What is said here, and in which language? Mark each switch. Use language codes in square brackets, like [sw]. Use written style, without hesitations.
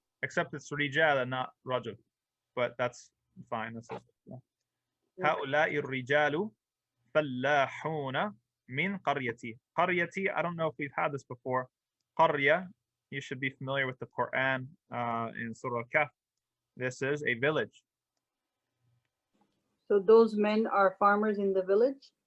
[en] Except it's rijal and not rajul. But that's fine. That's yeah. [ar] هؤلاء الرجال فلاحون من قريتي. [en] قريتي, I don't know if we've had this before. قرية, you should be familiar with the Quran in Surah Al-Kahf. This is a village. So those men are farmers in the village?